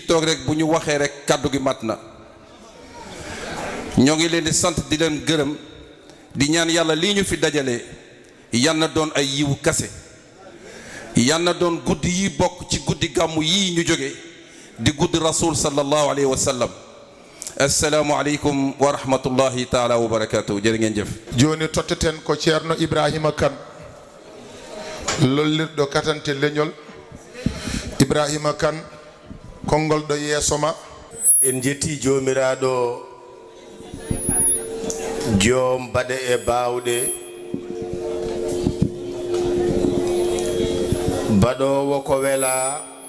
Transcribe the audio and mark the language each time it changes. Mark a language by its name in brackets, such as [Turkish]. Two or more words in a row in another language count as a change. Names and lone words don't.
[Wolof] toog rek bu ñu waxee rek kàddu gi mat na ñoo ngi leen di sant di leen gërëm di ñaan yàlla lii ñu fi dajale yal na doon ay yiwu kase yal na doon guddi yi bokk ci guddi gàmmu yii ñu jóge di guddi [Arabic] رسول صلى الله عليه وسلم السلام عليكم ورحمة الله تعالى وبركاته [Wolof] jërë ngeen jëf [Fula] joni totteten ko ceerno Ibrahima Kane lollirɗo katante leñol Ibrahima Kane konngol ɗo yeeso ma en jetti jomiraɗo joom baɗe e bawɗe baɗowo ko wela